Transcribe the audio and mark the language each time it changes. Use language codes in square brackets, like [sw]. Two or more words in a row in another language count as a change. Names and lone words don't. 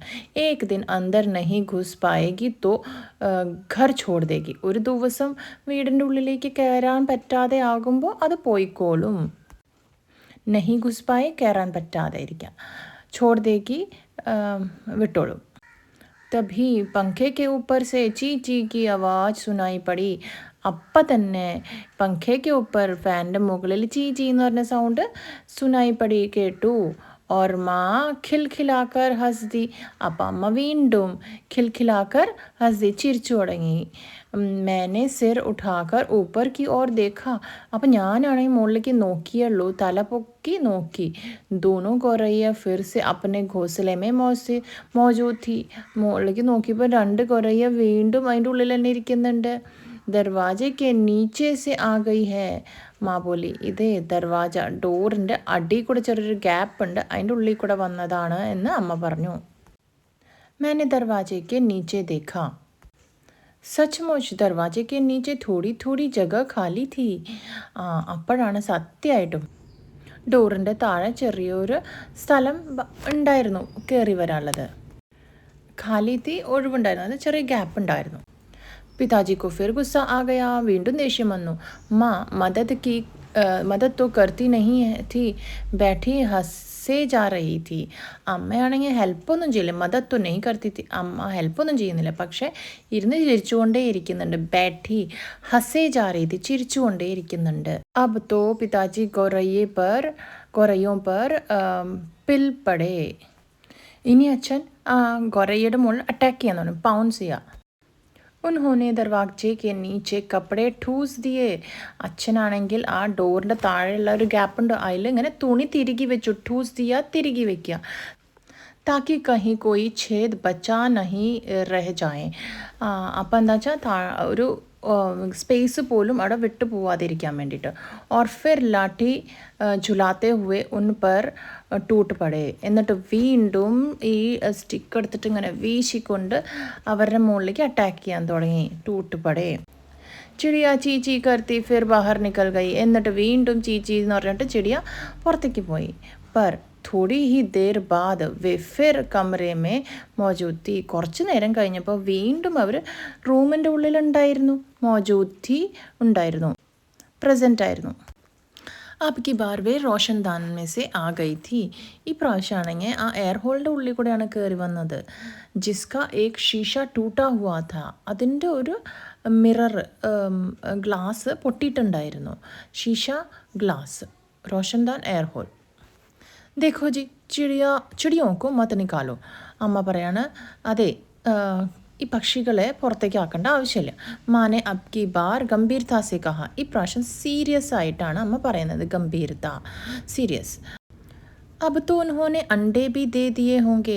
[hi] एक दिन अंदर नहीं घुस पाएगी तो घर छोड़ देगी. [ml] ഒരു ദിവസം വീടിൻ്റെ ഉള്ളിലേക്ക് കയറാൻ പറ്റാതെ ആകുമ്പോൾ അത് പോയിക്കോളും. [hi] नहीं घुस पाए, [ml] കയറാൻ പറ്റാതെ ഇരിക്കുക. [hi] छोड़ देगी, വിട്ടോളും. तभी पंखे के ऊपर से ची ची की आवाज़ सुनाई पड़ी. [ml] അപ്പം തന്നെ പങ്കയ്ക്ക് ഉപ്പർ, ഫാനിൻ്റെ മുകളിൽ ചീ ചീ എന്ന് പറഞ്ഞ സൗണ്ട് [hi] सुनाई पड़ी [ml] കേട്ടു. [hi] और माँ खिलखिलाकर हंस दी. [ml] അപ്പം അമ്മ വീണ്ടും [hi] खिलखिलाकर हंस दी, [ml] ചിരിച്ചു തുടങ്ങി. [hi] मैंने सिर उठाकर ऊपर की ओर देखा. [ml] അപ്പം ഞാനാണെങ്കിൽ മുകളിലേക്ക് നോക്കിയുള്ളൂ, തല പൊക്കി നോക്കി. [hi] दोनों गौरैया फिर से अपने घोंसले में मौजूद थी. [ml] മുകളിലേക്ക് നോക്കിയപ്പോൾ 2 ഗൗരയ്യ വീണ്ടും അതിൻ്റെ ഉള്ളിൽ തന്നെ ഇരിക്കുന്നുണ്ട്. [hi] दरवाजे के नीचे से आ गई है. माँ बोली [ml] ഇതേ ദർവാജ ഡോറിൻ്റെ അടിയിൽ കൂടെ ചെറിയൊരു ഗ്യാപ്പ് ഉണ്ട്, അതിൻ്റെ ഉള്ളിൽ കൂടെ വന്നതാണ് എന്ന് അമ്മ പറഞ്ഞു. [hi] मैंने दरवाजे के नीचे देखा. सचमुच दरवाज़ा के नीचे थोड़ी थोड़ी जगह खाली थी. [ml] അപ്പോഴാണ് സത്യമായിട്ടും ഡോറിൻ്റെ താഴെ ചെറിയൊരു സ്ഥലം ഉണ്ടായിരുന്നു കയറി വരാനുള്ളത്. [hi] खाली थी [ml] ഒഴിവുണ്ടായിരുന്നു, അത് ചെറിയ ഗ്യാപ്പ് ഉണ്ടായിരുന്നു. [hi] पिताजी को फिर गुस्सा आ गया. [ml] വീണ്ടും ദേഷ്യം വന്നു. [hi] माँ मदद तो करती नहीं थी, बैठी हंसे जा रही थी. [ml] അമ്മയാണെങ്കിൽ ഹെൽപ്പൊന്നും ചെയ്യില്ല. [hi] मदद तो नहीं करती थी, [ml] അമ്മ ഹെൽപ്പൊന്നും ചെയ്യുന്നില്ല, പക്ഷേ ഇരുന്ന് ചിരിച്ചുകൊണ്ടേ ഇരിക്കുന്നുണ്ട്. [hi] बैठी हंसे जा रही थी, [ml] ചിരിച്ചുകൊണ്ടേ ഇരിക്കുന്നുണ്ട്. [hi] अब तो पिताजी गौरैयों पर पिल पड़े. [ml] ഇനി അച്ഛൻ ഗൊറയ്യയുടെ മുകളിൽ അറ്റാക്ക് ചെയ്യാൻ തുടങ്ങി, പൗൺസ് ചെയ്യുക. [hi] उन्होंने दरवाज़े के नीचे कपड़े ठूस दिए. [ml] അച്ഛനാണെങ്കിൽ ആ ഡോറിൻ്റെ താഴെയുള്ള ഒരു ഗ്യാപ്പ് ഉണ്ട്, അതിൽ ഇങ്ങനെ തുണി തിരുകി വെച്ചു. [hi] ठूस दिया [ml] തിരുകി വെക്കുക. [hi] ताकि कहीं कोई छेद बचा नहीं रह जाए. [ml] അപ്പം എന്താ വെച്ചാൽ ഒരു സ്പേസ് പോലും അവിടെ വിട്ടു പോവാതിരിക്കാൻ വേണ്ടിയിട്ട്. [hi] और फिर लाठी झुलाते हुए उन पर टूट पड़े. [ml] എന്നിട്ട് വീണ്ടും ഈ സ്റ്റിക്ക് എടുത്തിട്ട് ഇങ്ങനെ വീശിക്കൊണ്ട് അവരുടെ മുകളിലേക്ക് അറ്റാക്ക് ചെയ്യാൻ തുടങ്ങി. [hi] टूट पड़े. चिड़िया चीची करती फिर बाहर निकल गई. [ml] എന്നിട്ട് വീണ്ടും ചീച്ചി എന്ന് പറഞ്ഞിട്ട് ചിടിയ പുറത്തേക്ക് പോയി. [hi] പർ थोड़ी ही देर बाद वे फिर कमरे में मौजूद थी. [ml] കുറച്ച് നേരം കഴിഞ്ഞപ്പോൾ വീണ്ടും അവർ റൂമിൻ്റെ ഉള്ളിലുണ്ടായിരുന്നു. [hi] मौजूद थी [ml] ഉണ്ടായിരുന്നു, പ്രസൻ്റ് ആയിരുന്നു. [hi] आपकी बार वे रोशनदान में से आ गई थी. [ml] ഈ പ്രാവശ്യമാണെങ്കിൽ ആ എയർ ഹോളിൻ്റെ ഉള്ളിൽ കൂടെയാണ് കയറി വന്നത്. [hi] जिसका एक शीशा टूटा हुआ था. [ml] അതിൻ്റെ ഒരു മിറർ ഗ്ലാസ് പൊട്ടിയിട്ടുണ്ടായിരുന്നു. ഷീഷ ഗ്ലാസ്, റോഷൻദാൻ എയർ ഹോൾ. [hi] देखो जी चिड़ियों को मत निकालो. [ml] അമ്മ പറയാണ്, അതെ ഈ പക്ഷികളെ പുറത്തേക്ക് ആക്കേണ്ട ആവശ്യമില്ല. [hi] माँने अबकी बार गंभीरता से कहा. [ml] ഈ പ്രാവശ്യം സീരിയസ് ആയിട്ടാണ് അമ്മ പറയുന്നത്, ഗംഭീർത, സീരിയസ്. [hi] अब तो उन्होंने अंडे भी दे दिए होंगे.